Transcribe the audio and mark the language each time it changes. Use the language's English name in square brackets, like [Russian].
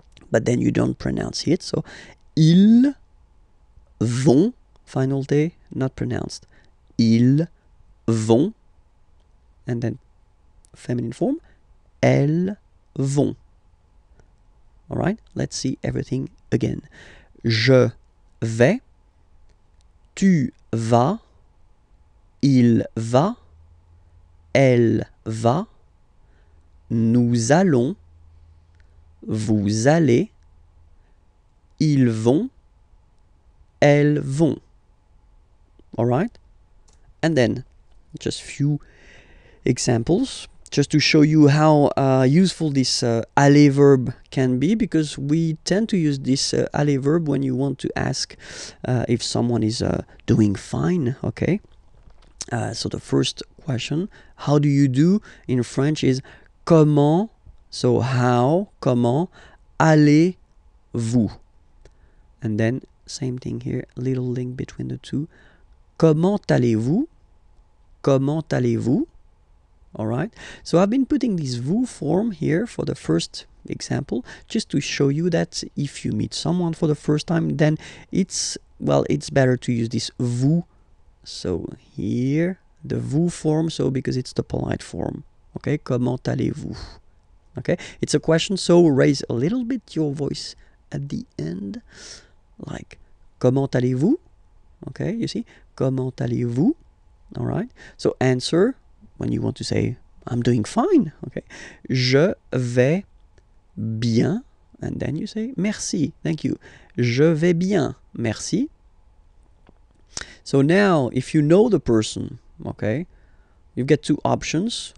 [English] But then you don't pronounce it, so [French] ils vont, [English] final T not pronounced. [French] Ils vont, [English] and then feminine form, [French] elles vont. [English] All right, let's see everything again. [French] Je vais, tu vas, il va, elle va, nous allons, vous allez, ils vont, elles vont. [English] All right? And then just few examples just to show you how useful this aller verb can be, because we tend to use this aller verb when you want to ask if someone is doing fine, okay? So the first question, how do you do in French, is comment, so how, [French] comment, allez-vous? [English] And then, same thing here, little link between the two. [French] Comment allez-vous? Comment allez-vous? [English] All right. So I've been putting this vous form here for the first example, just to show you that if you meet someone for the first time, then it's better to use this vous. So here, the vous form, so because it's the polite form. [French] Okay, comment allez-vous? [English] Okay, it's a question, so raise a little bit your voice at the end. [French] Like, comment allez-vous? [English] Okay, you see? [French] Comment allez-vous? [English] All right. So answer when you want to say, I'm doing fine. [French] Okay. Je vais bien. [English] And then you say, merci. Thank you. [French] Je vais bien. Merci. [English] So now, if you know the person, okay, you get two options.